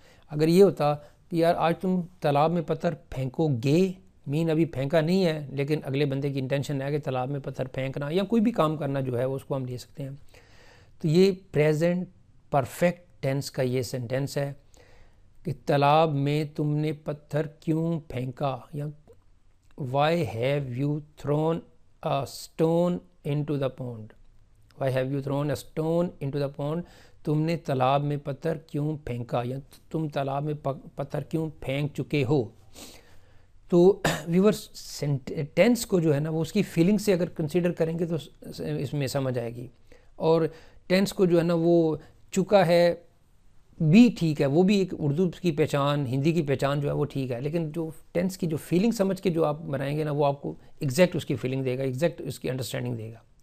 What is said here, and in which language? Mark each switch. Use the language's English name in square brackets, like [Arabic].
[Urdu] اگر یہ ہوتا کہ یار آج تم تالاب میں پتھر پھینکو گے, مین ابھی پھینکا نہیں ہے لیکن اگلے بندے کی انٹینشن ہے کہ تالاب میں پتھر پھینکنا یا کوئی بھی کام کرنا جو ہے اس کو ہم لے سکتے ہیں. تو یہ پریزنٹ پرفیکٹ ٹینس کا یہ سینٹینس ہے کہ تالاب میں تم نے پتھر کیوں پھینکا, یا [English] why have you thrown a stone into the pond. Why have you thrown a stone into the pond. [Urdu] تم نے تالاب میں پتھر کیوں پھینکا, یا تم تالاب میں پتھر کیوں پھینک چکے ہو. تو ویورز ٹینس کو جو ہے نا وہ اس کی فیلنگ سے اگر کنسیڈر کریں گے تو اس میں سمجھ آئے گی. اور ٹینس کو جو ہے نا وہ چکا ہے بھی ٹھیک ہے، وہ بھی ایک اردو کی پہچان، ہندی کی پہچان جو ہے وہ ٹھیک ہے، لیکن جو ٹینس کی جو فیلنگ سمجھ کے جو آپ بنائیں گے نا وہ آپ کو ایگزیکٹ اس کی فیلنگ دے گا، ایگزیکٹ اس کی انڈرسٹینڈنگ دے گا۔